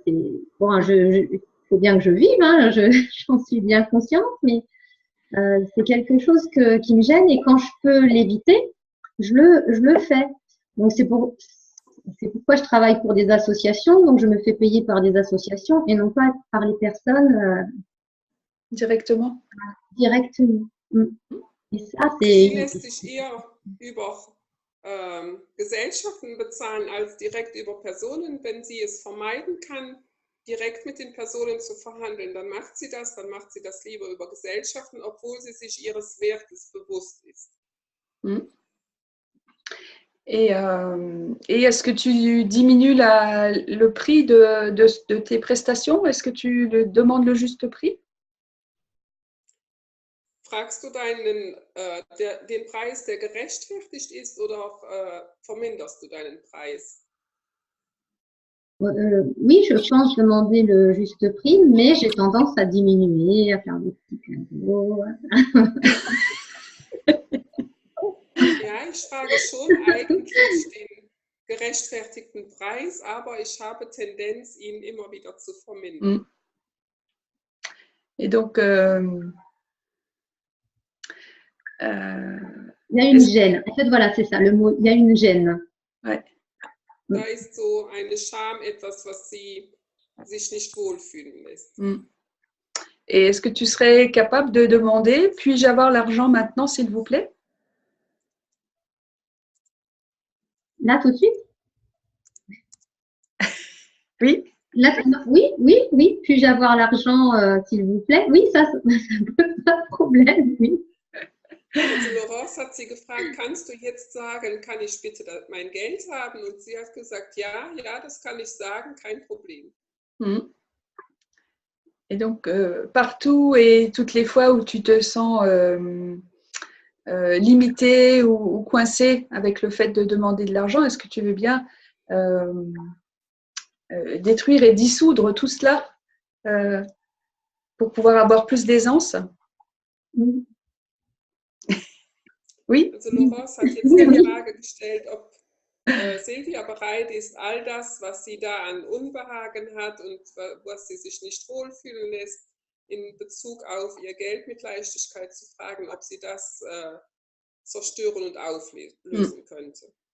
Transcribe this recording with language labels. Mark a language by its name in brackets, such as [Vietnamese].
[French] C'est bon, faut bien que je vive, hein, j'en suis bien consciente, mais c'est quelque chose qui me gêne et quand je peux l'éviter, je le fais. Donc c'est pourquoi je travaille pour des associations. Donc je me fais payer par des associations et non pas par les personnes Directement. directement. Et ça [German] Sie [French] c'est [German] lässt sich eher über Gesellschaften bezahlen als direkt über Personen. Wenn sie es vermeiden kann, direkt mit den Personen zu verhandeln, dann macht sie das lieber über Gesellschaften, obwohl sie sich ihres Wertes bewusst ist. Mm. [French] Et est-ce que tu diminues le prix de tes prestations? Est-ce que tu demandes le juste prix? [German] Fragst du den Preis, der gerechtfertigt ist, oder verminderst du deinen Preis? [French] oui, je pense demander le juste prix, mais j'ai tendance à diminuer, à faire des petits cadeaux. [German] Ja, ich frage schon eigentlich den gerechtfertigten Preis, aber ich habe Tendenz, ihn immer wieder zu vermindern. [French] Et donc, il y a une gêne. En fait, voilà, c'est ça le mot. Il y a une gêne. Ouais. [German] Da ist so eine Scham, etwas, was sie sich nicht wohlfühlen lässt. [French] Et est-ce que tu serais capable de demander, puis-je avoir l'argent maintenant, s'il vous plaît? Là, tout de suite? Oui. Là, oui. Puis-je avoir l'argent, s'il vous plaît? Oui, ça pose pas de problème, oui. [German] Also Laurence hat sie gefragt, kannst du jetzt sagen, kann ich bitte mein Geld haben? Und sie hat gesagt, ja, das kann ich sagen, kein Problem. [French] Et donc, partout et toutes les fois où tu te sens limité ou coincé avec le fait de demander de l'argent, est-ce que tu veux bien détruire et dissoudre tout cela pour pouvoir avoir plus d'aisance? Oui. [German] Also Laurence hat jetzt die Frage gestellt, ob Silvia bereit ist, all das, was sie da an Unbehagen hat und was sie sich nicht wohlfühlen lässt, in Bezug auf ihr Geld mit Leichtigkeit zu fragen, ob sie das zerstören und auflösen könnte.